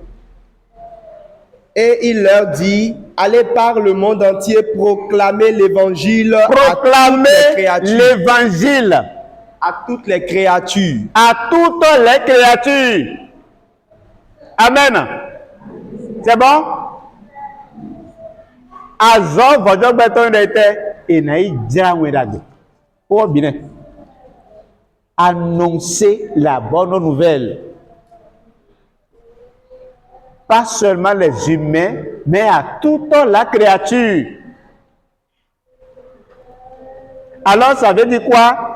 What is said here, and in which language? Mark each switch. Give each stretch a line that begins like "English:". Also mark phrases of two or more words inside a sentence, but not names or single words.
French: et il leur dit, allez par le monde entier proclamer l'évangile Proclamez l'évangile à toutes les créatures. à toutes les créatures. Amen. C'est bon?
Ewe: Azɔ vɔdzɔgbɛtɔ ɖe te ena yi dzra ŋue ɖe o bien.
French: Annoncer la bonne nouvelle. Pas seulement les humains, mais à toute la créature. Alors, ça veut dire quoi?